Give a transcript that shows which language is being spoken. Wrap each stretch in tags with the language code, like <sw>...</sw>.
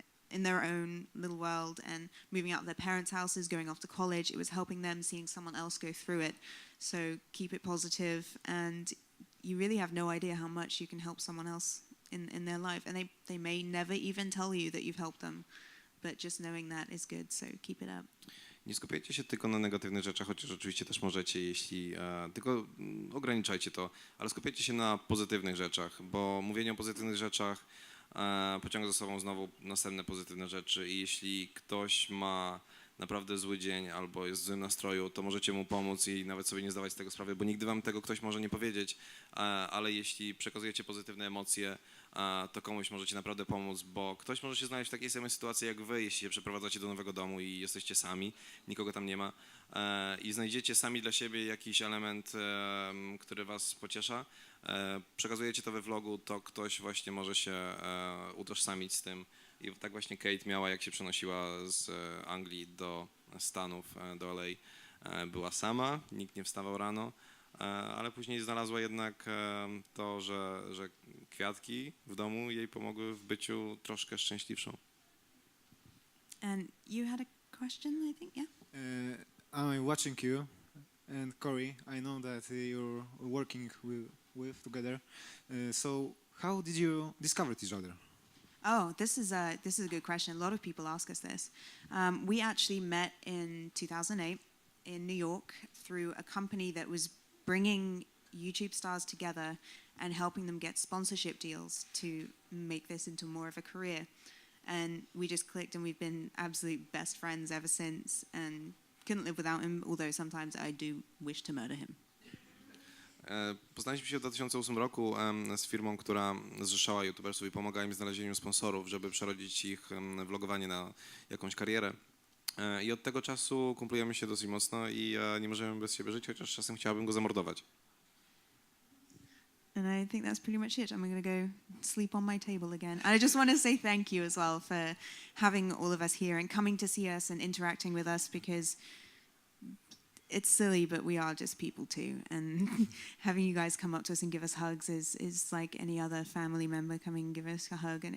<en>in their own little world and moving out of their parents' houses, going off to college. It was helping them, seeing someone else go through it. So keep it positive, and you really have no idea how much you can help someone else in their life. And they may never even tell you that you've helped them, but just knowing that is good, so keep it up.</en> <pl>Nie skupiajcie się tylko na negatywnych rzeczach, chociaż oczywiście też możecie, jeśli tylko ograniczajcie to, ale skupiajcie się na pozytywnych rzeczach, bo mówienie o pozytywnych rzeczach pociąga za sobą znowu następne pozytywne rzeczy i jeśli ktoś ma naprawdę zły dzień albo jest w złym nastroju, to możecie mu pomóc i nawet sobie nie zdawać z tego sprawy, bo nigdy wam tego ktoś może nie powiedzieć, ale jeśli przekazujecie pozytywne emocje, to komuś możecie naprawdę pomóc, bo ktoś może się znaleźć w takiej samej sytuacji jak wy, jeśli się przeprowadzacie do nowego domu i jesteście sami, nikogo tam nie ma i znajdziecie sami dla siebie jakiś element, który was pociesza, przekazujecie to we vlogu, to ktoś właśnie może się utożsamić z tym. I tak właśnie Kate miała, jak się przenosiła z Anglii do Stanów, do LA. Była sama, nikt nie wstawał rano, ale później znalazła jednak to, że kwiatki w domu jej pomogły w byciu troszkę szczęśliwszą.</pl> <en>And you had a question, I think, yeah? I'm watching you and Corey. I know that you're working with together. So how did you discover each other? Oh, this is a good question. A lot of people ask us this. We actually met in 2008 in New York through a company that was bringing YouTube stars together and helping them get sponsorship deals to make this into more of a career. And we just clicked, and we've been absolute best friends ever since, and couldn't live without him, although sometimes I do wish to murder him.</en> <pl>Poznaliśmy się w 2008 roku z firmą, która zrzeszała youtubersów i pomagała im w znalezieniu sponsorów, żeby przerodzić ich vlogowanie na jakąś karierę. I od tego czasu kumplujemy się dosyć mocno i nie możemy bez siebie żyć, chociaż czasem chciałabym go zamordować.</pl> <en>And I think that's pretty much it. I'm going to go sleep on my table again. And I just want to say thank you as well for having all of us here and coming to see us and interacting with us, because it's silly, but we are just people too. And having you guys come up to us and give us hugs is like any other family member coming and give us a hug.</en>